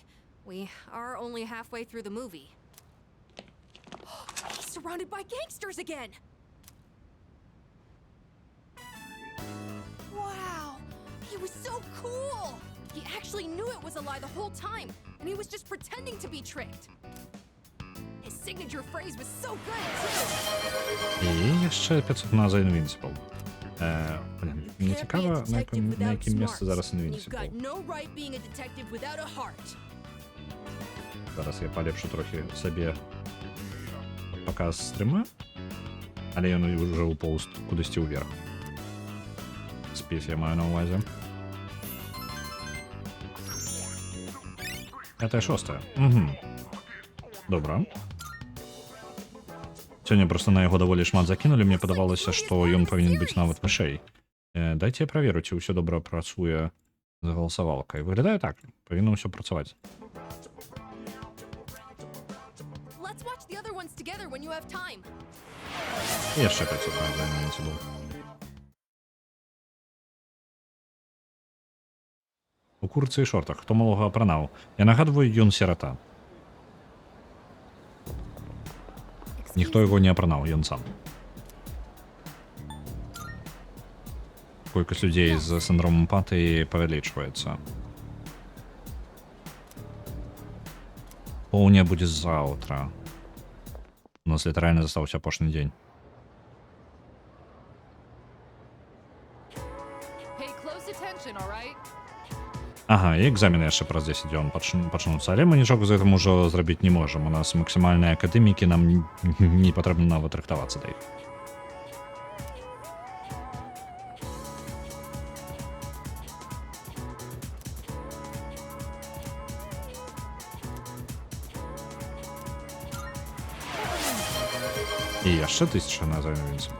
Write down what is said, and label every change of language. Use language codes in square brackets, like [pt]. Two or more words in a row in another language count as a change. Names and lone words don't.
[en] We are only halfway through the movie. He's surrounded by gangsters again! Wow, he was so cool! He actually knew it was a lie the whole time, and he was just pretending to be tricked. His signature phrase was so good, too! [uk] І ще 500 на за Invincible. Блін, мені [en] Can't be a [uk] цікаво, на [en] detective without [uk] яким місці [en] smarts, [uk] зараз [en] and you've got [uk] Invincible. [en] no right being a detective without a heart. [uk] Зараз я полепшу трохи собі показ стрима, але він вже уповз кудись уверх. Спіс я маю на увазі. Это 6. Угу. [be] Добра. Сёння просто на яго даволі шмат закінулі, мне падавалася, што ён павінен быць нават вышэй. Дайце я праверу, ці ўсё добра працуе з галасавалкай. Выглядае так, павінна ўсё працаваць. [en] Let's watch the other ones together when you have time. [be] І яшчэ 500 на за Invincible. У курцы і шортах, хто малога апранаў. Я нагадваю, ён сірата. Ніхто яго не апранаў, ён сам. Колькасць людзей з сіндромам апатыі павялічваецца. Поўня будзе заўтра. У нас літаральна застаўся апошні дзень. [en] Pay close attention, all right? [be] Ага, і экзамены яшчэ праз 10 дзён пачнуцца, але мы нічога з гэтым ужо зрабіць не можам. У нас максімальныя акадэмікі, нам не патрэбна нават рыхтавацца да іх. І яшчэ 1000 на за Invincible.